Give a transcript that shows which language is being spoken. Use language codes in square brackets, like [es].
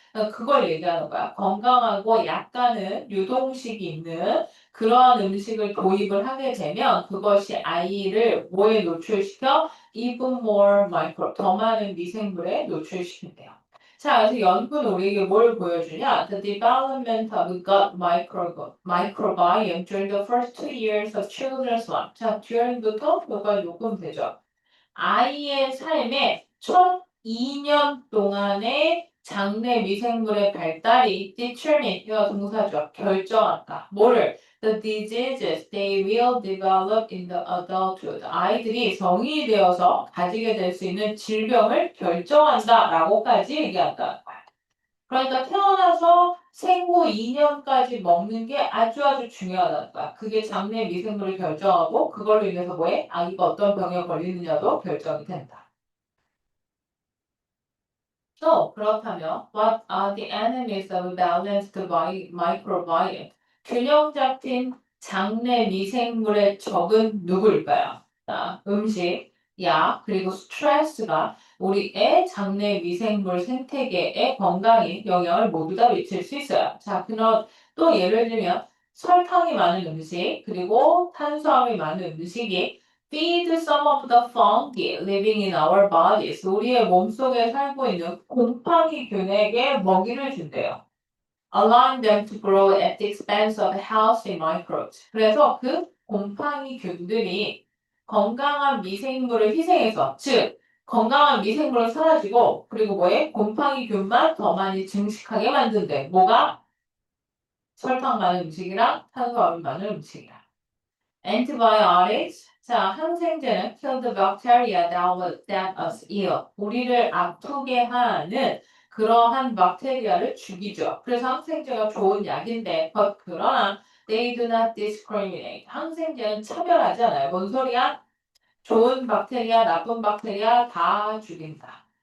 [ko] 그러니까 그걸 얘기하는 거야. 건강하고 약간은 유동식이 있는 그러한 음식을 도입을 하게 되면 그것이 아이를 뭐에 노출시켜? [en] Even more micro, [ko] 더 많은 미생물에 노출시킨대요. 자, 그래서 연구는 우리에게 뭘 보여주냐? [en] The development of gut microbiome during the first 2 years of children's life. [ko] 자, during부터 뭐가 요금되죠. 아이의 삶에 첫 2년 동안의 장내 미생물의 발달이 determine, 이거 동사죠. 결정한다. 뭐를? [en] The diseases they will develop in the adulthood. [ko] 아이들이 성인이 되어서 가지게 될 수 있는 질병을 결정한다 라고까지 얘기한다. 그러니까 태어나서 생후 2년까지 먹는 게 아주 아주 중요하다는 거야. 그게 장내 미생물을 결정하고 그걸로 인해서 뭐해? 아기가 어떤 병에 걸리느냐도 결정이 된다. [en] So, [ko] 그렇다면 [en] what are the enemies of balanced microbiome? [ko] 균형 잡힌 장내 미생물의 적은 누구일까요? 자, 음식, 약, 그리고 스트레스가 우리의 장내 미생물 생태계의 건강에 영향을 모두 다 미칠 수 있어요. 자, 그럼 또 예를 들면 설탕이 많은 음식, 그리고 탄수화물이 많은 음식이 [en] feed some of the fungi living in our bodies. [ko] 우리의 몸속에 살고 있는 곰팡이균에게 먹이를 준대요. [en] Allowing them to grow at the expense of healthy microbes. [ko] 그래서 그 곰팡이균들이 건강한 미생물을 희생해서, 즉 건강한 미생물은 사라지고 그리고 뭐에 곰팡이균만 더 많이 증식하게 만든대. 뭐가? 설탕 많은 음식이랑 탄수화물 많은 음식이랑. [en] Antibiotics. [ko] 자, 항생제는 [en] kill the bacteria that us ill. [ko] 우리를 아프게 하는 그러한 박테리아를 죽이죠. 그래서 항생제가 좋은 약인데, 그러나 [en] they do not discriminate. [ko] 항생제는 차별하지 않아요. 뭔 소리야? 좋은 박테리아, 나쁜 박테리아 다 죽인다.